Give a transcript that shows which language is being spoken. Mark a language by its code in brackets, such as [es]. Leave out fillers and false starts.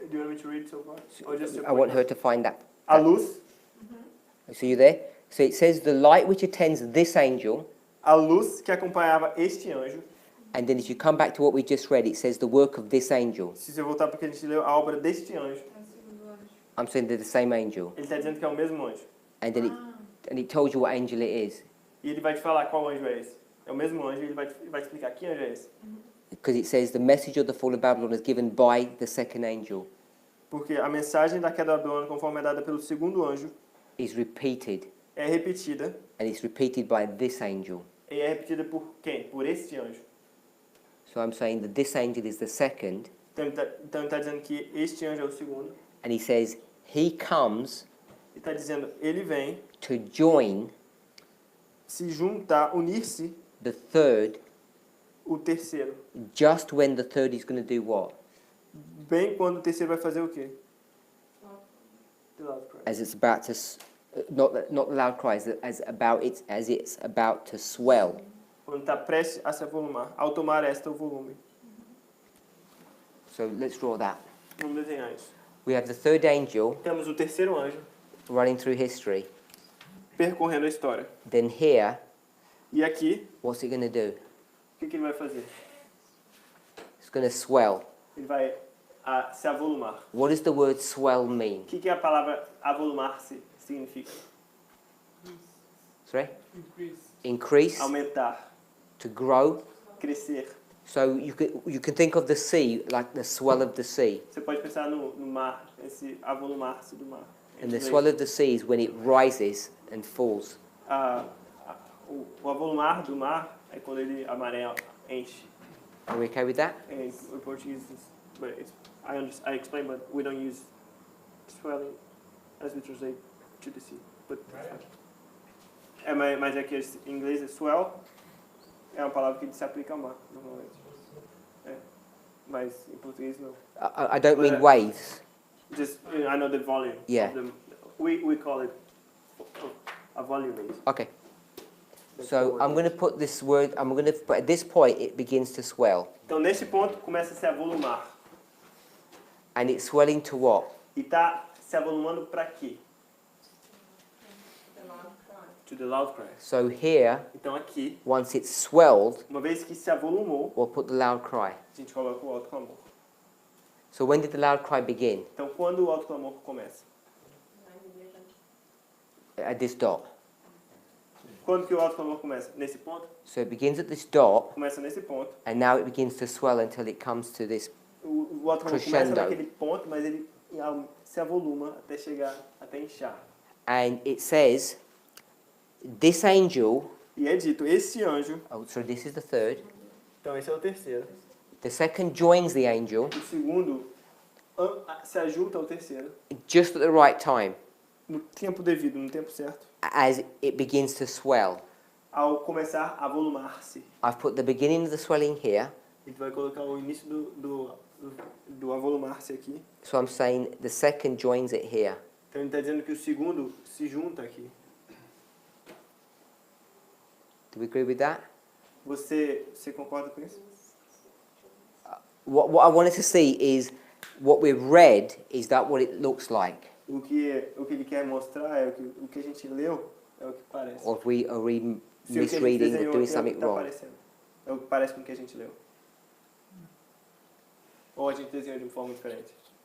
[en] Do you want me to read so far? Or just to I want point her out? to find that. [pt] A luz. [en] So you there? So it says the light which attends this angel, [pt] A luz que acompanhava este anjo. and then if you come back to what we just read, it says the work of this angel. Se você voltar porque a gente leu a obra deste anjo, É o segundo anjo. [en] I'm saying they're the same angel, [pt] ele está dizendo que é o mesmo anjo. [en] and then it tells you what angel it is, [pt] E ele vai te falar qual anjo é esse. É o mesmo anjo e ele vai te explicar que anjo é esse. [en] because it says the message of the fall of Babylon is given by the second angel, [pt] Porque a mensagem da queda da Babilônia, conforme é dada pelo segundo anjo, [en] is repeated, [pt] é repetida [en] and it's repeated by this angel. [pt] E é repetida por quem? Por este anjo. [en] So I'm saying that this angel is the second, [pt] Então ele está dizendo que este anjo é o segundo. [en] and he says he comes [pt] Ele está dizendo, ele vem [en] to join [pt] se juntar, unir-se [en] the third, [pt] o terceiro. [en] just when the third is going to do what? [pt] Bem quando o terceiro vai fazer o quê? [en] The loud cry. As it's about to, not the loud cries, as it's about to swell. [pt] Quando está prestes a se avolumar, ao tomar o volume. [en] So let's draw that. [pt] Vamos desenhar isso. [en] We have the third angel [pt] Temos o terceiro anjo [en] running through history. [pt] percorrendo a história. [en] Then here, [pt] E aqui, [en] what's it going to do? [pt] o que ele vai fazer? [en] It's going to swell. [pt] Ele vai se avolumar. [en] What does the word swell mean? [pt] O que a palavra avolumar-se significa? [en] Sorry? Increase. Increase, [pt] Aumentar, [en] to grow. [pt] crescer. [en] So you can think of the sea like the swell of the sea. [pt] Você pode pensar no mar, esse avolumar-se do mar. [en] And the swell of the sea is when it rises and falls. [pt] O avolumar do mar é quando a maré enche. [en] Are we okay with that? [pt] Em português, [en] but I explain, but we don't use swelling as we translate to the sea. [pt] But mas é que em inglês é swell, é uma palavra que se aplica ao mar, normalmente. Mas em português não. [en] I don't mean waves. Just I know the volume. Yeah. Of the, we call it a volume. Okay. So I'm going to put this word, but at this point it begins to swell. [pt] Então nesse ponto começa a se avolumar. [en] And it's swelling to what? [pt] E está se avolumando para quê? [en] To the loud cry. So here, [pt] Então aqui, [en] once it's swelled, [pt] uma vez que se avolumou, [en] we'll put the loud cry. [pt] a gente coloca o alto clamor. [en] So when did the loud cry begin? [pt] Então quando o alto clamor começa? [en] At this dot. [pt] Quando que o alto clamor começa? Nesse ponto? [en] So it begins at this dot, [pt] Começa nesse ponto. [en] and now it begins to swell until it comes to this. [pt] O alto clamor começa Crescendo. naquele ponto, mas ele se avoluma até chegar, até inchar. [en] And it says, this angel, [pt] E é dito, esse anjo, [en] oh, so this is the third. [pt] então esse é o terceiro. [en] The second joins the angel [pt] O segundo se ajunta ao terceiro [en] just at the right time [pt] no tempo devido, no tempo certo, [en] as it begins to swell. [pt] ao começar a volumar-se. [en] I've put the beginning of the swelling here. [pt] A gente vai colocar o início do avolumar-se aqui. [en] So I'm saying the second joins it here. [pt] Então ele está dizendo que o segundo se junta aqui. [en] Do we agree with that? [pt] Você concorda com isso? [en] What I wanted to see is what we've read, is that what it looks like? [pt] O que ele quer mostrar é o que a gente leu, é o que parece. [en] Or are we [pt] Se o que a gente [en] misreading [pt] desenhou [en] or doing [pt] aqui é o [en] something [pt] que está [en] wrong? [pt] aparecendo. É o que parece com o que a gente leu. Ou a gente desenhou de uma forma diferente.